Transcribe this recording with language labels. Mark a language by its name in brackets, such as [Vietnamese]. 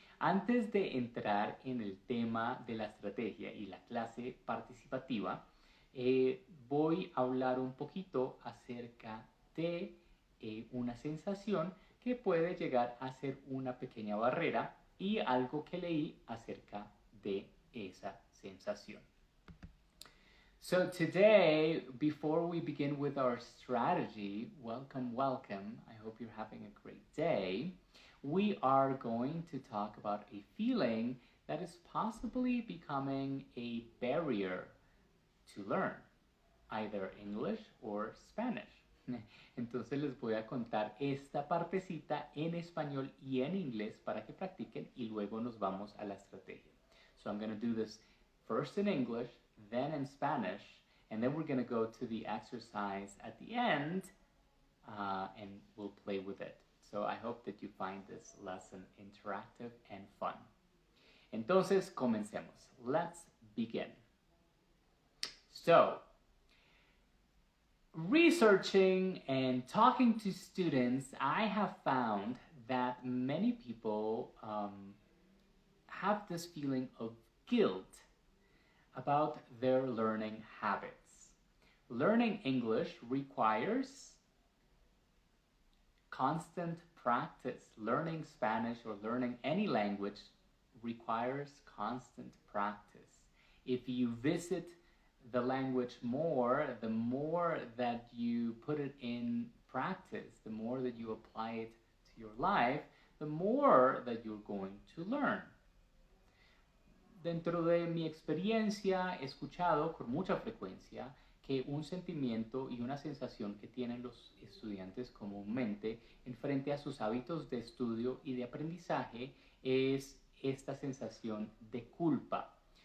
[Spanish] Antes de entrar en el tema de la estrategia y la clase participativa, voy a hablar un poquito acerca de una sensación que puede llegar a ser una pequeña barrera y algo que leí acerca de esa sensación. [English] So today, before we begin with our strategy, welcome, welcome. I hope you're having a great day. We are going to talk about a feeling that is possibly becoming a barrier to learn, either English or Spanish. [Spanish] Entonces les voy a contar esta partecita en español y en inglés para que practiquen y luego nos vamos a la estrategia. [English] So I'm going to do this first in English, then in Spanish, and then we're going to go to the exercise at the end and we'll play with it. So I hope that you find this lesson interactive and fun. [Spanish] Entonces, comencemos. [English] Let's begin. So, researching and talking to students, I have found that many people have this feeling of guilt about their learning habits. Learning English requires constant practice. Learning Spanish or learning any language requires constant practice. If you visit the language more, the more that you put it in practice, the more that you apply it to your life, the more that you're going to learn. [Spanish] Dentro de mi experiencia he escuchado con mucha frecuencia que un sentimiento y una sensación que tienen los estudiantes comúnmente en frente a sus hábitos de estudio y de aprendizaje es esta sensación de culpa.